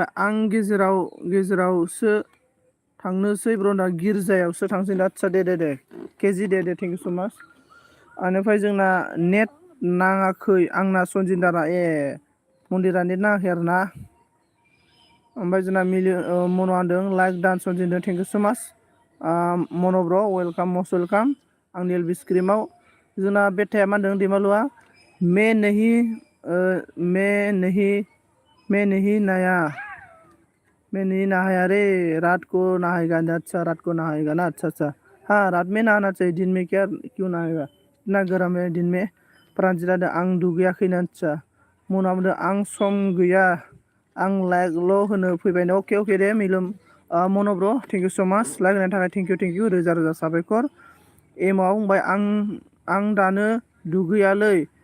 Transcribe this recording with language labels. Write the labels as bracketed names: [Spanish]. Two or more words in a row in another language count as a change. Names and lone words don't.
[Bodo] आं गेजेरावसो थांनोसै ब्रना गिर्जायावसो थांसै आदसा दे केजि दे [English] thank you so much [Bodo] बेनिफ्राय जोंना नेट नाङाखै आंना सनजित दारा मन्दिरा नेट नाङाखै आरोना ओमफ्राय जोंना मन' होनदों लाइक दान सनजित [English] thank you so much [Bodo] मन' ब्र वेलकाम [English] most welcome [Bodo] आंनि एलबि स्क्रिमाव जोंना बेटाया मा होनदों दैमालुआ मैं [Hindi] नहीं नहाया रे रात को नहाएगा अच्छा रात को नहाएगा ना अच्छा हाँ रात में नहाना चाहिए दिन में क्यों नहाएगा इतना गर्म है दिन में प्रानजित [Bodo] आं दुगैयाखै [Hindi] ना अच्छा [Bodo] मना बुंदों आं सम गैया आं लाइकल' होनो फैबाय अके दे मिलुम मन' ब्र [English] thank you so much [Bodo] लाइक होनायनि थाखाय [English] thank you [Bodo] रोजा रोजा साबायखर एमाव बुंबाय आं दानो दुगैयालै